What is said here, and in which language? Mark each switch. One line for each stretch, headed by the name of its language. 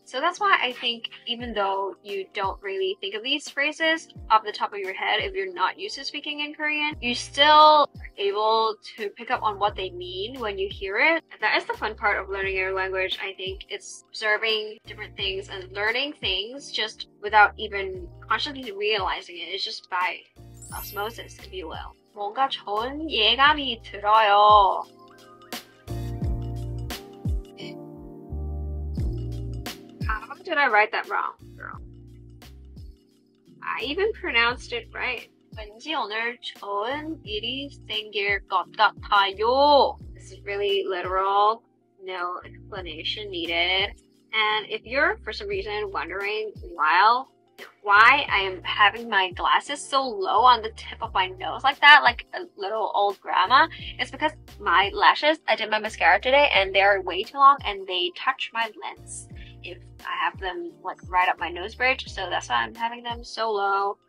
English: So that's why I think even though you don't really think of these phrases off the top of your head if you're not used to speaking in Korean, you still are able to pick up on what they mean when you hear it. And that is the fun part of learning your language, I think. It's observing different things and learning things just without even consciously realizing it. It's just by osmosis, if you will.
Korean: 뭔가 좋은 예감이 들어요.
English: How did I write that wrong, girl? I even pronounced it right.
Korean: 왠지 오늘 좋은 일이 생길 것 같아요. This
English: It's really literal, no explanation needed. And if you're for some reason wondering why I am having my glasses so low on the tip of my nose like that, like a little old grandma, it's because my lashes, I did my mascara today and they're way too long and they touch my lens if I have them like right up my nose bridge, so that's why I'm having them so low.